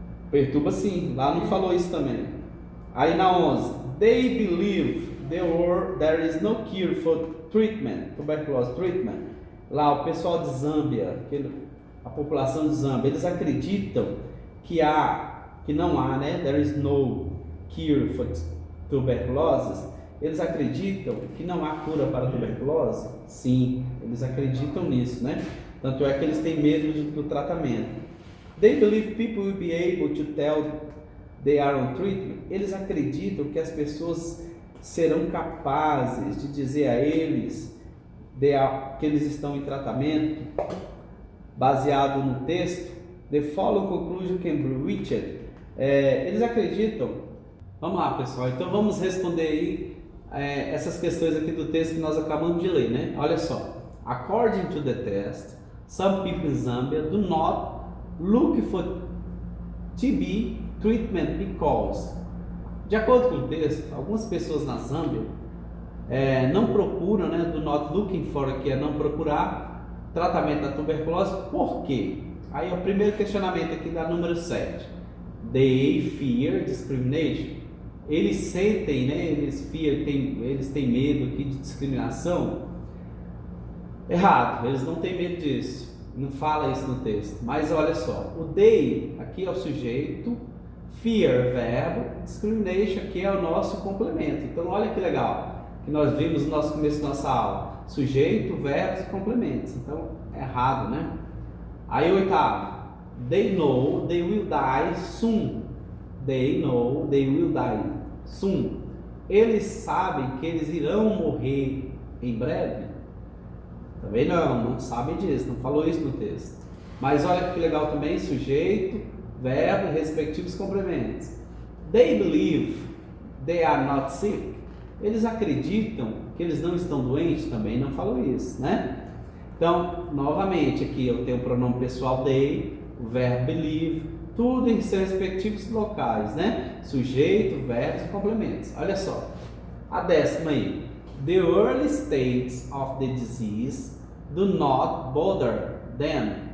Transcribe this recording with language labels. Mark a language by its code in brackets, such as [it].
[pt] Perturba sim, lá não falou isso também. Aí na 11, [en] they believe there is no cure for tuberculose treatment. [pt] Lá o pessoal de Zâmbia, a população de Zâmbia, eles acreditam que não há, né? [en] There is no cure for tuberculose. [pt] Eles acreditam que não há cura para a tuberculose? Sim, eles acreditam nisso, né? Tanto é que eles têm medo do tratamento. [en] They believe people will be able to tell they are on treatment. [pt] Eles acreditam que as pessoas serão capazes de dizer a eles que eles estão em tratamento, baseado no texto. [en] The following conclusion can be reached. [pt] Eles acreditam. Vamos lá, pessoal. Então vamos responder aí essas questões aqui do texto que nós acabamos de ler, né? Olha só. [en] According to the test, some people in Zambia do not look for TB treatment because, [pt] de acordo com o texto, algumas pessoas na Zâmbia não procuram, né, [en] do not looking for, [pt] que é não procurar tratamento da tuberculose. Por quê? Aí é o primeiro questionamento aqui da número 7. [en] They fear discrimination. [pt] Eles sentem, né, eles têm medo aqui de discriminação. Errado, eles não têm medo disso. Não fala isso no texto. Mas olha só, o they aqui é o sujeito, fear, verbo, discrimination aqui é o nosso complemento. Então olha que legal, que nós vimos no nosso começo da nossa aula. Sujeito, verbos e complementos. Então é errado, né? Aí oitavo, [en] they know they will die soon. They know they will die soon. [pt] Eles sabem que eles irão morrer em breve? Também não sabem disso, não falou isso no texto. Mas olha que legal também, sujeito, verbo e respectivos complementos. [en] They believe they are not sick. [pt] Eles acreditam que eles não estão doentes? Também não falou isso, né? Então, novamente, aqui eu tenho o pronome pessoal they, o verbo believe, tudo em seus respectivos locais, né? Sujeito, verbos e complementos. Olha só, a 10ª aí. [en] The early stages of the disease do not bother them.